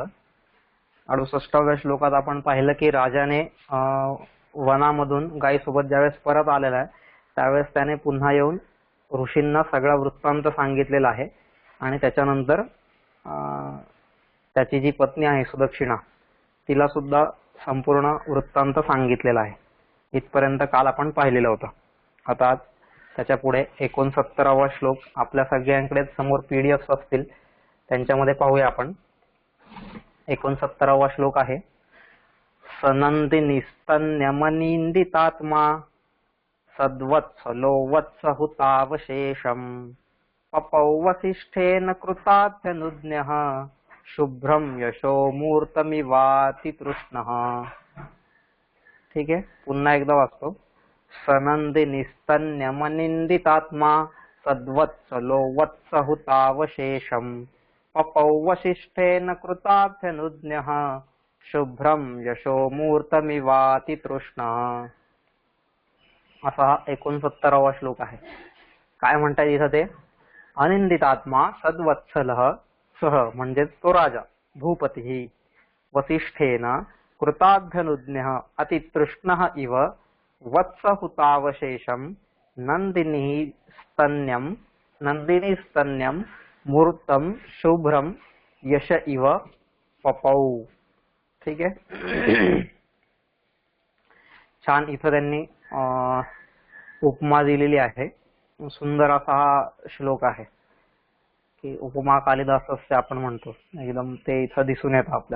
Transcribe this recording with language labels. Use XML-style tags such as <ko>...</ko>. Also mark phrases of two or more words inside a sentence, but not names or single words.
<mr>68व्या श्लोकात आपण पाहिलं की राजाने वनामधून गायीसोबत ज्यावेळेस परत आलेला आहे त्यावेळेस त्याने पुन्हा येऊन ऋषींना सगळा वृत्तांत सांगितलेला आहे आणि त्याच्यानंतर त्याची जी पत्नी आहे सुदक्षिणा तिला सुद्धा संपूर्ण वृत्तांत सांगितलेला आहे. इथपर्यंत काल आपण पाहिलेलं होतं. आता त्याच्या पुढे 69वा श्लोक आपल्या सगळ्यांकडे समोर पीडीएफ असतील त्यांच्यामध्ये पाहूया आपण. 69वा श्लोक आहे.</mr> <sa>सनंदिनिस्तन्यमनिंदितात्मा सद्वत्सलो वत्सहुतावशेषम पपौ वसिष्ठेन कृतार्थनुज्ञः शुभ्रम यशो मूर्तमिवातितृष्णः.</sa> <mr>ठीक आहे, पुन्हा एकदा वाचतो.</mr> <sa>सनंदिनिस्तन्यमनिंदितात्मा सद्वत्सलो वत्सहुतावशेषम पपौ वसिष्ठेन कृतार्थनुज्ञः शुभ्रम यशो मूर्तमिवातितृष्णः.</sa> <mr>असा 69वा श्लोक आहे. काय म्हणतात इथं ते?</mr> <sa>अनिंदितात्मा सद्वत्सलः सह</sa> <mr>म्हणजे तो राजा भूपती</mr> <sa>वसिष्ठेन कृतार्थनुज्ञः अतितृष्णः इव वत्सहुतावशेषम नंदिनी स्तन्यम मूर्तम शुभ्रम यश इव पपौ.</sa> <mr>ठीक आहे. छान इथं त्यांनी उपमा दिलेली आहे. सुंदर असा हा श्लोक आहे की</mr> <sa>उपमा कालिदासस्य</sa> <mr>आपण म्हणतो एकदम ते इथं दिसून येतं आपल्याला.</mr>